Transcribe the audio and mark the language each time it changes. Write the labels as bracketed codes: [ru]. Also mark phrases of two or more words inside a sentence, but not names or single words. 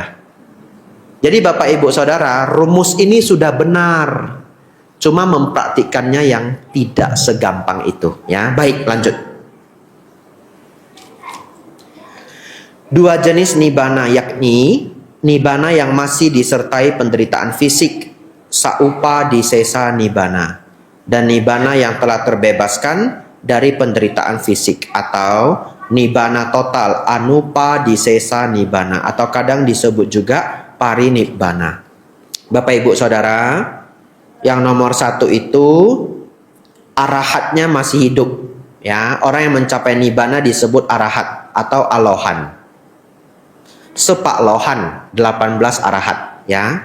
[id] Jadi Bapak Ibu Saudara, rumus ini sudah benar. Cuma mempraktikkannya yang tidak segampang itu, ya. Baik, lanjut. 2 jenis nibbana, yakni nibbana yang masih disertai penderitaan fisik, [pi] saupa disesa nibbana, [id] dan nibbana yang telah terbebaskan dari penderitaan fisik, atau nibbana total, [pi] anupa disesa nibbana, [id] atau kadang disebut juga parinibbana. Bapak Ibu Saudara, yang nomor 1 itu arahatnya masih hidup, ya. Orang yang mencapai nibbana disebut arahat atau alohan. [nan] Sepak lohan [id] 18 arahat, ya.